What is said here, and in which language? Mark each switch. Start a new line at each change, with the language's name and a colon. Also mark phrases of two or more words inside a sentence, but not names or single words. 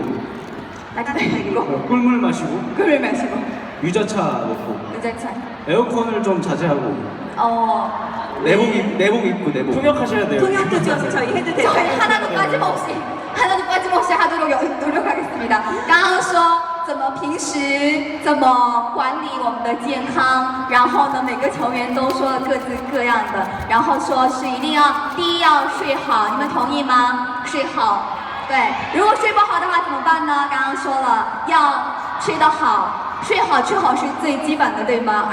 Korean: 따뜻하게 입고, 꿀물 마시고. 꿀을 마시고, 유자차 먹고. 유자차. 에어컨을 좀 자제하고. 내복 입고 내복. 통역하셔야 돼요. 통역도 저희 해도 돼요. 저희 하나도 빠짐없이 하도록 노력하겠습니다.
Chinese: 刚刚说怎么平时怎么管理我们的健康，然后呢每个成员都说了各自各样的，然后说是一定要第一要睡好，你们同意吗？睡好，对，如果睡不好的话怎么办呢？刚刚说了要睡得好，睡好吃好是最基本的，对吗？